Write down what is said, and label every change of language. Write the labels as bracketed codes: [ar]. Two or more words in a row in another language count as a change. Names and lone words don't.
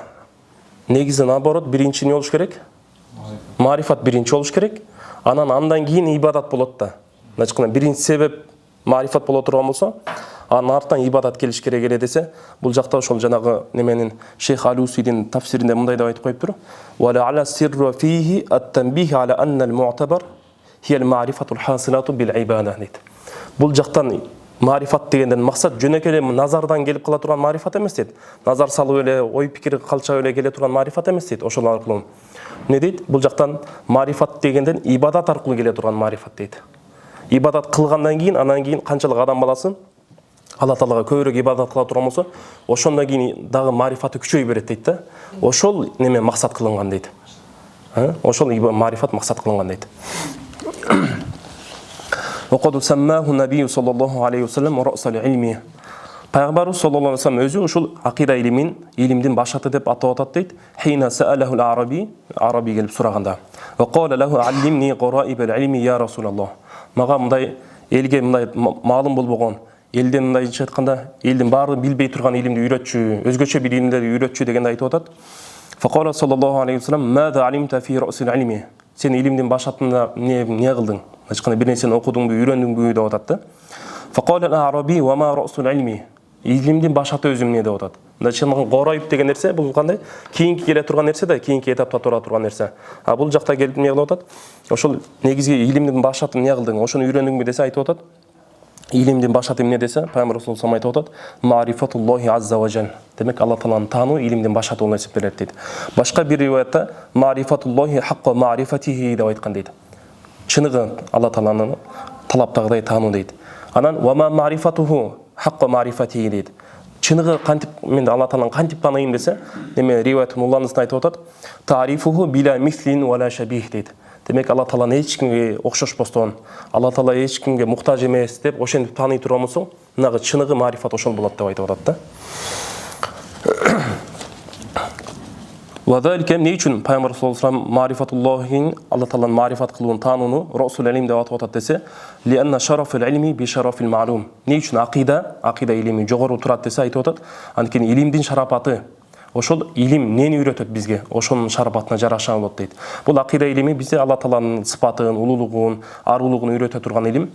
[ky] Негизи наоборот, биринчи эмне болуш керек? Марифат биринчи болуш керек. Андан кийин ибадат болот да. Значит, биринчи себеп марифат боло турган болсо, анын артынан ибадат келиш керек эле десе, бул жакта ошол жанагы неменин Шейх Алусидин тафсиринде мындай деп айтып коюптур. [ar] ولعل السر فيه التنبيه على أن المعتبر هي المعرفة الحاصلة بالعبادة дейт. [ky] Бул жактан марифат дегенден максат жөнөкөй эле назардан келип кала турган марифат эмес дейт. Назар салып эле, ой пикир калчап эле келе турган марифат эмес дейт. Ошол аркылуу не дейт? Бул жактан марифат дегенден ибадат аркылуу келе турган марифат дейт. Ибадат кылгандан кийин, анан кийин канчалык адам баласы Алла Таалага көбүрөөк ибадат кыла турган болсо, ошондон кийин дагы марифаты күчөй берет дейт да. Ошол неме максат кылынган дейт. Ошол марифат максат кылынган дейт. [ar] وقد سماه النبي صلى الله عليه وسلم رأس العلم. [ky] Пайгамбарыбыз [ar] صلى الله عليه وسلم [ky] өзү ушул акида илимдин башаты деп атап атат дейт. [ar] حين سأله الأعرابي [ky] келип сураганда. [ar] وقال له علمني غرائب العلم يا رسول الله. [ky] Мага мындай элге мындай маалым болбогон, элден мындайча айтканда, элдин баары билбей турган илимди үйрөтчү, өзгөчө бир илимди үйрөтчү дегенде айтып атат. [ar] فقال صلى الله عليه وسلم ماذا عملت في رأس العلم. [ky] Сен илимдин башатында эмне кылдың? Ачканда бир нерсени окудуңбу, үйрөндүңбү деп атат. [ar] فقال الأعرابي وما رأس العلم. [ky] Илимдин башаты өзү эмне деп атат. Значит, горайып деген нерсе бул кандай? Кийинки келе турган нерсе да, кийинки этапта тура турган нерсе. А бул жакта келип эмне кылып атат? Ошол негизги илимдин башаты эмне кылдың? Ошону үйрөндүңбү десе айтып атат. Илимдин башаты эмне десе, Пайгамбар Расулуллах айтып атат. [ar] معرفة الله عز وجل. [ky] Демек Алла Тааланы таануу илимдин башаты болуп эсептелет дейт. Башка бир риваятта [ar] معرفة الله حق معرفته [ky] деп айткан дейт. Чыныгы Алла Тааланы талаптагыдай таануу дейт. [ar] Анан وما معرفته حق معرفته дейт. [ky] Чыныгы кантип мен Алла Тааланы кантип тааныйм десе, неме риваяттын уланысында айтып атат. [ar] تعرفه بلا مثل ولا شبيه [ky] дейт. Демек Алла Тааланы эч кимге окшошпостон, Алла Таала эч кимге муктаж эмес деп ошентип тааный турган болсо, мынагы чыныгы ма'рифат ошол болот деп айтып атат да. [ar] وذلك [ky] эмне үчүн Пайгамбар [ar] صلى الله عليه وسلم [ky] ма'рифатуллахин Алла Тааланы ма'рифат кылуун таанууну расул илим деп атап атат десе, [ar] لأن شرف العلم بشرف المعلوم. [ky] Эмне үчүн акида илими жогору турат десе айтып атат. Анткени илимдин шарапаты ошол илим эмнени үйрөтөт бизге, ошонун шарапатына жараша болот дейт. Бул акида илими бизге Алла Тааланын сыпатын, улуулугун, арулугун үйрөтө турган илим.